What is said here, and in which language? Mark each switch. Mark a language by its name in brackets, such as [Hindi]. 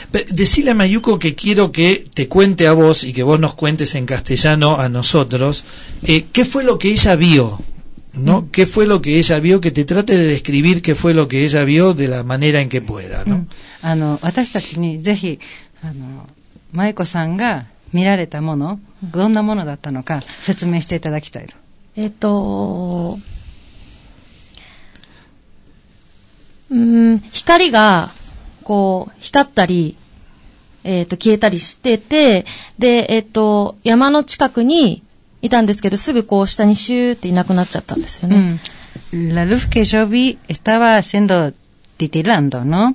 [Spanish] Decile a Mayuko que quiero que te cuente a vos y que vos nos cuentes en castellano a nosotros qué fue lo que ella vio, ¿no? Qué fue lo que ella vio, que te trate de describir qué fue lo que ella vio de la manera en que pueda, ¿no? [Japanese] あの私たちにぜひマイコさんが見られたもの、どんなものだったのか説明していただきたいと。光がこう光ったり、消えたりしてて、で、山の近くにいたんですけど、すぐこう下にシューっていなくなっちゃったんですよね。 [Spanish] La luz que yo vi estaba haciendo titilando, ¿no?